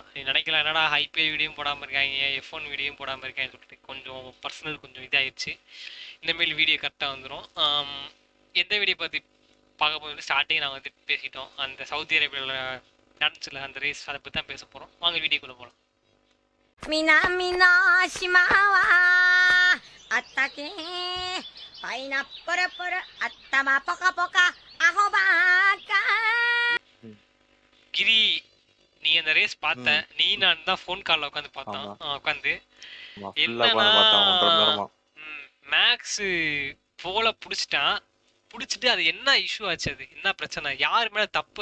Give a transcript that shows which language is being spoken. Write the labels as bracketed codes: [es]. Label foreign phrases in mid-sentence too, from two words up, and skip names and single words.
[ta] நீ நினைக்கலாம் என்னடா ஐபிஎல் வீடியோ போடாமல் இருக்காங்க, F1 வீடியோ போடாமல் இருக்காங்கன்னு சொல்லிட்டு கொஞ்சம் பர்சனல் கொஞ்சம் இதாகிடுச்சு. இந்தமாரி வீடியோ கரெக்டாக வந்துடும். எந்த வீடியோ பற்றி பார்க்க போகிறது ஸ்டார்டிங் நான் வந்து பேசிட்டோம். அந்த சவுதி அரேபியாவில் நடந்துச்சுல அந்த ரேஸ், அதை பற்றி தான் பேச போகிறோம். வாங்க வீடியோக்குள்ளே போகலாம். [ja] 南の島はあったけパイナップルプル頭ポカポカアホばっか [ta] கிரி, நீ அந்த ரேஸ் பார்த்த? ம். நீ நான் தான் ஃபோன் காலில் உட்காந்து பார்த்தோம். ஆமா. உட்காந்து ஆமா. ஃபுல்லா என்னன்னா உட்காந்து பார்த்தேன் 1.5 மணி நேரமா. மேக்ஸ் போல புடிச்சிட்டான். புடிச்சிட்டு அது என்ன இஷ்யூ ஆச்சு? அது என்ன பிரச்சனை? யார் மேல தப்பு?